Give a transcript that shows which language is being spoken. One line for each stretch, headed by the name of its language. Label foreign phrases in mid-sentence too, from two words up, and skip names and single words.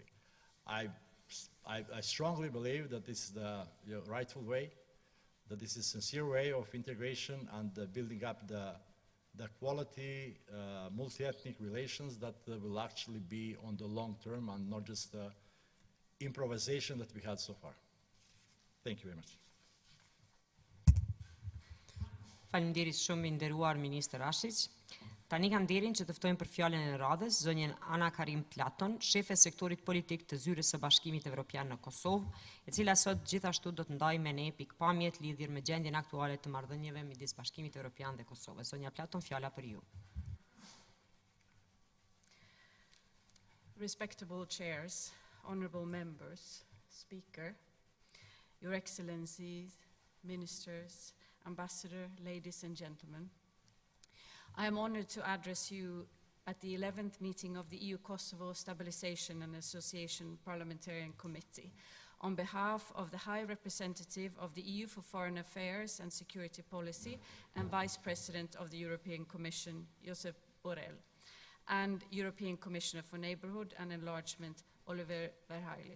English: I strongly believe that this is the rightful way, that this is a sincere way of integration and building up the quality multi-ethnic relations that will actually be on the long term and not just the improvisation that we had so far. Thank you very much.
Albanian: Faleminderit shumë i nderuar Ministër Ashiq. Tani kam nderin që të ftojmë për fjalën e radhës zonjën Ana Karim Platon, shefe e sektorit politik të Zyrës së Bashkimit Evropian në Kosovë, e cila sot gjithashtu do të ndajë me ne pikpamjet lidhur me gjendjen aktuale të marrëdhënieve midis Bashkimit Evropian dhe Kosovës. Zonja Platon, fjala për ju.
English: Respectable chairs, honorable members, speaker, your excellencies, ministers, ambassador, ladies and gentlemen. I am honored to address you at the 11th meeting of the EU-Kosovo Stabilization and Association Parliamentarian Committee on behalf of the High Representative of the EU for Foreign Affairs and Security Policy and Vice President of the European Commission, Josep Borrell, and European Commissioner for Neighbourhood and Enlargement, Oliver Verheyli.